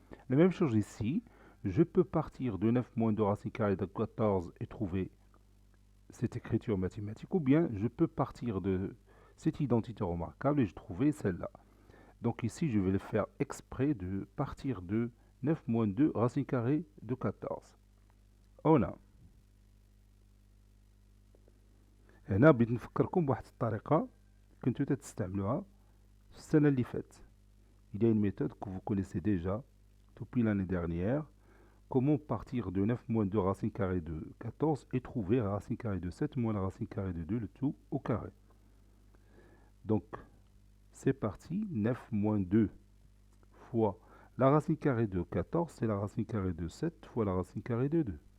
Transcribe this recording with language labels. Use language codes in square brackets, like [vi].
[fr] La même chose ici, je peux partir de 9 moins 2 racine carrée de 14 et trouver cette écriture mathématique, ou bien je peux partir de cette identité remarquable et je trouver celle-là. Donc ici, je vais le faire exprès de partir de 9 moins 2 racine carrée de 14. [ar] On a هنا بديت نفكركم بواحد الطريقة كنتو تستعملوها في السنة اللي فاتت. [fr] Il y a une méthode que vous connaissez déjà depuis l'année dernière. Comment partir de 9 moins 2 racine carrée de 14 et trouver la racine carrée de 7 moins la racine carrée de 2, le tout au carré. Donc, c'est parti. 9 moins 2 fois la racine carrée de 14, c'est la racine carrée de 7 fois la racine carrée de 2.